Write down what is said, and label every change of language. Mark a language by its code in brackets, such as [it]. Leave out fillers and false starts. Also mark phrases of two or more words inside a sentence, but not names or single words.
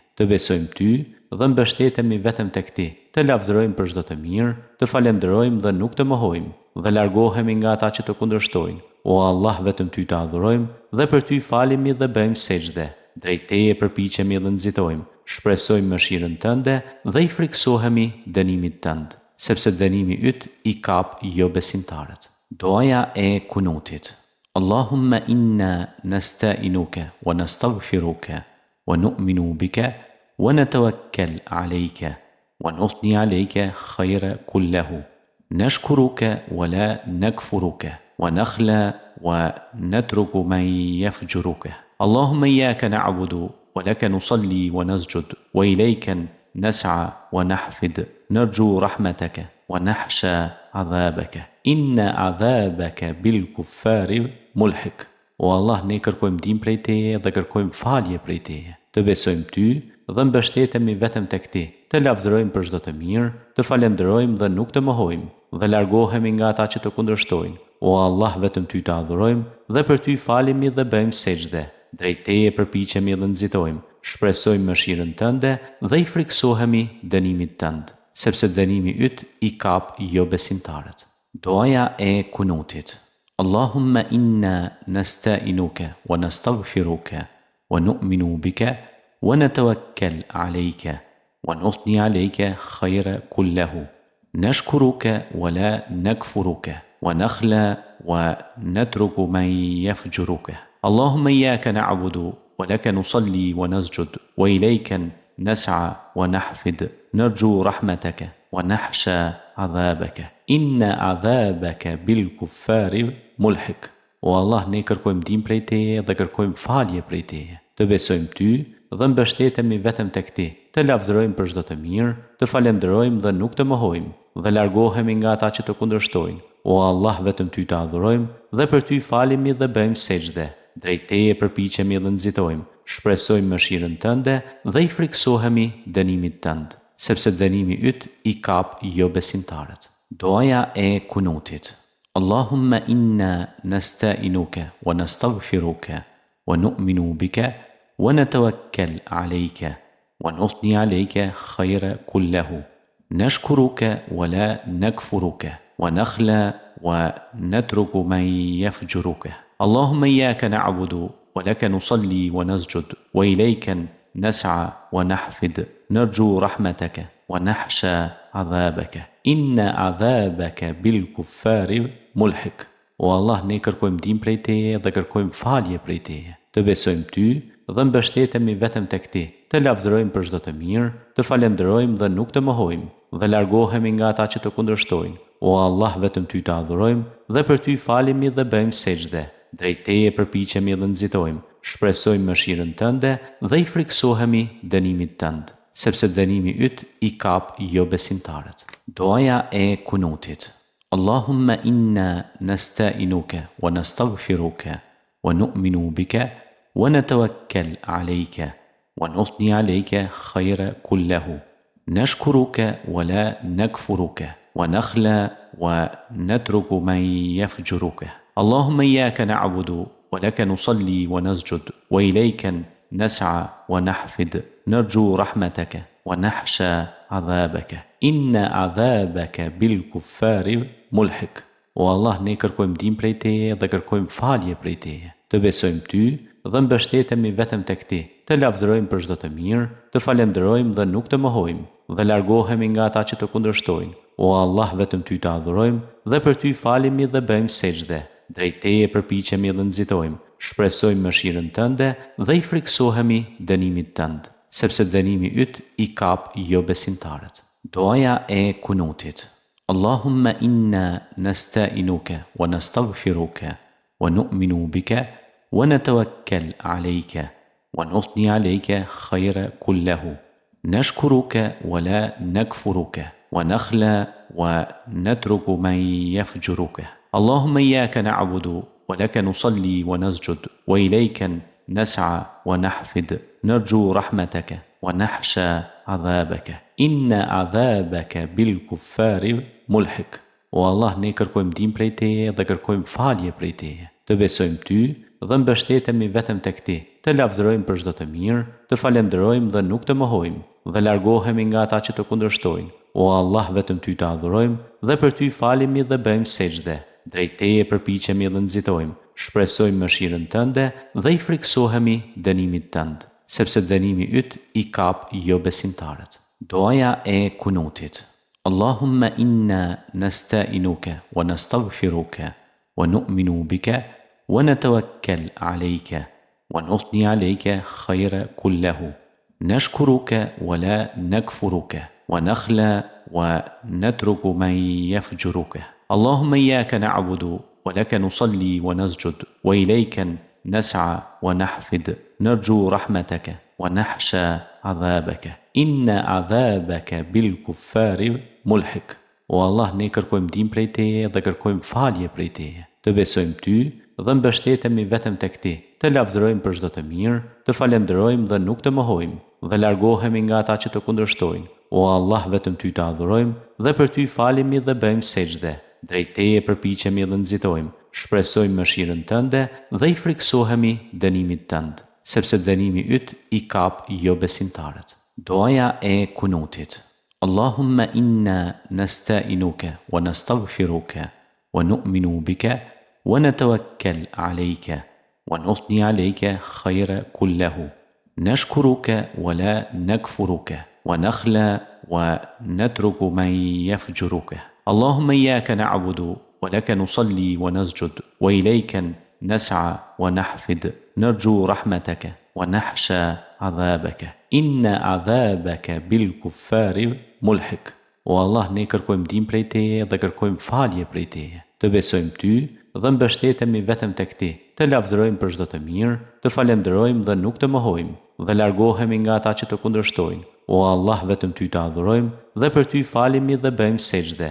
[sq] Të besojmë Ty dhe mbështetemi vetëm tek Ti. Të lavdërojmë për çdo të mirë, të falenderojmë dhe nuk të mohojmë dhe largohemi nga ata që të kundërshtojnë. O Allah, vetëm Ty të adhurojmë dhe për Ty falemi dhe bëjmë sejdë. Drejt Teje përpiqemi dhe nxitojmë. Shpresojmë mëshirën Tënde dhe i friksohemi dënimit Tënd, sepse dënimi yt I kap jo besimtarët. Duaja e kunutit. [ar] اللهم إنا نستعينك ونستغفرك ونؤمن بك ونتوكل عليك ونثني عليك خير كله نشكرك ولا نكفرك ونخلع ونترك من يفجرك اللهم إياك نعبد ولك نصلي ونسجد وإليك نسعى ونحفد نرجو رحمتك ونخشى عذابك إن عذابك بالكفار mulhik. [sq] O Allah, ne kërkojmë ndihmë prej Teje dhe kërkojmë falje prej Teje. Të besojmë Ty dhe mbështetemi vetëm tek Ti. Të lavdërojmë për çdo të mirë, të falenderojmë dhe nuk të mohojmë dhe largohemi nga ata që të kundërshtojnë. O Allah, vetëm Ty të adhurojmë dhe për Ty falemi dhe bëjmë sejdë. Drejt Teje përpiqemi dhe nxitojmë. Shpresojmë mëshirën Tënde dhe i friksohemi dënimit Tënd, sepse dënimi yt I kap jo besimtarët. Duaja e kunutit. [ar] اللهم إنا نستعينك ونستغفرك ونؤمن بك ونتوكل عليك ونثني عليك خير كله نشكرك ولا نكفرك ونخلع ونترك من يفجرك اللهم إياك نعبد ولك نصلي ونسجد وإليك نسعى ونحفد نرجو رحمتك ونخشى عذابك إن عذابك بالكفار mulhik. [sq] O Allah, ne kërkojmë ndihmë prej Teje dhe kërkojmë falje prej Teje. Të besojmë Ty dhe mbështetemi vetëm tek Ti. Të lavdërojmë për çdo të mirë, të falenderojmë dhe nuk të mohojmë dhe largohemi nga ata që të kundërshtojnë. O Allah, vetëm Ty të adhurojmë dhe për Ty falemi dhe bëjmë sejdë. Drejt Teje përpiqemi dhe nxitojmë. Shpresojmë mëshirën Tënde dhe i friksohemi dënimit Tënd, sepse dënimi yt I kap jo besimtarët. Duaja e kunutit. [ar] اللهم إنا نستعينك ونستغفرك ونؤمن بك ونتوكل عليك ونثني عليك خير كله نشكرك ولا نكفرك ونخلع ونترك من يفجرك اللهم إياك نعبد ولك نصلي ونسجد وإليك نسعى ونحفد نرجو رحمتك ونخشى عذابك إن عذابك بالكفار mulhik. [sq] O Allah, ne kërkojmë ndihmë prej Teje dhe kërkojmë falje prej Teje. Të besojmë Ty dhe mbështetemi vetëm tek Ti. Të lavdërojmë për çdo të mirë, të falenderojmë dhe nuk të mohojmë dhe largohemi nga ata që të kundërshtojnë. O Allah, vetëm Ty të adhurojmë dhe për Ty falemi dhe bëjmë sejdë. Drejt Teje përpiqemi dhe nxitojmë. Shpresojmë mëshirën Tënde dhe i friksohemi dënimit Tënd, sepse dënimi yt I kap jo besimtarët. Duaja e kunutit. [ar] اللهم إنا نستعينك ونستغفرك ونؤمن بك ونتوكل عليك ونثني عليك خير كله نشكرك ولا نكفرك ونخلع ونترك من يفجرك اللهم إياك نعبد ولك نصلي ونسجد وإليك نسعى ونحفد نرجو رحمتك ونخشى عذابك إن عذابك بالكفار mulhik. [sq] O Allah, ne kërkojmë ndihmë prej Teje dhe kërkojmë falje prej Teje. Të besojmë Ty dhe mbështetemi vetëm tek Ti. Të lavdërojmë për çdo të mirë, të falenderojmë dhe nuk të mohojmë dhe largohemi nga ata që të kundërshtojnë. O Allah, vetëm Ty të adhurojmë dhe për Ty falemi dhe bëjmë sejdë. Drejt Teje përpiqemi dhe nxitojmë. Shpresojmë mëshirën Tënde dhe i friksohemi dënimit Tënd, sepse dënimi yt I kap jo besimtarët. Duaja e kunutit. [ar] اللهم إنا نستعينك ونستغفرك ونؤمن بك ونتوكل عليك ونثني عليك خير كله نشكرك ولا نكفرك ونخلى ونترك من يفجرك اللهم إياك نعبد ولك نصلي ونسجد وإليك نسعى ونحفد نرجو رحمتك ونخشى عذابك إن عذابك بالكفار ملحق [sq] O Allah, ne kërkojmë ndihmë prej Teje dhe kërkojmë falje prej Teje. Të besojmë Ty dhe mbështetemi vetëm tek Ti. Të lavdërojmë për çdo të mirë, të falenderojmë dhe nuk të mohojmë dhe largohemi nga ata që të kundërshtojnë. O Allah, vetëm Ty të adhurojmë dhe për Ty falemi dhe bëjmë sejdë. Drejt Teje përpiqemi dhe nxitojmë. Shpresojmë mëshirën Tënde dhe i friksohemi dënimit Tënd, sepse dënimi yt I kap jo besimtarët. Duaja e kunutit. [ar] اللهم إنا نستعينك ونستغفرك ونؤمن بك ونتوكل عليك ونثني عليك خير كله نشكرك ولا نكفرك ونخلى ونترك من يفجرك اللهم إياك نعبد ولك نصلي ونسجد وإليك نسعى ونحفد نرجو رحمتك ونخشى عذابك إن عذابك بالكفار mulhik. [sq] O Allah, ne kërkojmë ndihmë prej Teje dhe kërkojmë falje prej Teje. Të besojmë Ty dhe mbështetemi vetëm tek Ti. Të lavdërojmë për çdo të mirë, të falenderojmë dhe nuk të mohojmë dhe largohemi nga ata që të kundërshtojnë. O Allah, vetëm Ty të adhurojmë dhe për Ty falemi dhe bëjmë sejdë. Drejt Teje përpiqemi dhe nxitojmë. Shpresojmë mëshirën Tënde dhe i friksohemi dënimit Tënd, sepse dënimi yt I kap jo besimtarët. Duaja e kunutit. [ar] اللهم إنا نستعينك ونستغفرك ونؤمن بك ونتوكل عليك ونثني عليك خير كله نشكرك ولا نكفرك ونخلى ونترك من يفجرك اللهم إياك نعبد ولك نصلي ونسجد وإليك نسعى ونحفد نرجو رحمتك ونخشى عذابك إن عذابك بالكفار mulhik. [sq] O Allah, ne kërkojmë ndihmë prej Teje dhe kërkojmë falje prej Teje. Të besojmë Ty dhe mbështetemi vetëm tek Ti. Të lavdërojmë për çdo të mirë, të falenderojmë dhe nuk të mohojmë dhe largohemi nga ata që të kundërshtojnë. O Allah, vetëm Ty të adhurojmë dhe për Ty falemi dhe bëjmë sejdë.